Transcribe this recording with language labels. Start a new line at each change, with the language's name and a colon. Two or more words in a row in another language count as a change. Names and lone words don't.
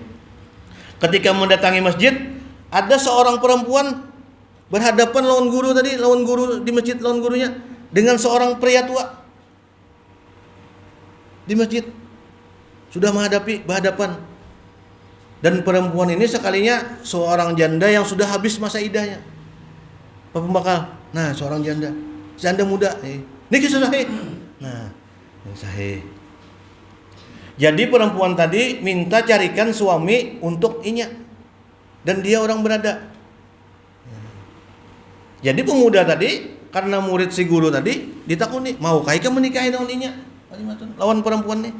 Indonesian: Ketika mendatangi masjid, ada seorang perempuan berhadapan lawan guru tadi, lawan guru di masjid, lawan gurunya dengan seorang pria tua di masjid sudah berhadapan. Dan perempuan ini sekalinya seorang janda yang sudah habis masa idahnya. Pak Pembakal, nah seorang janda muda. Ini kisah sahih. Nah, ini sahih. Jadi perempuan tadi minta carikan suami untuk inya. Dan dia orang berada.
Banjar: Jadi pemuda tadi karena murid si guru tadi ditakuni, mau kaika menikahi dengan inya lawan perempuan nih.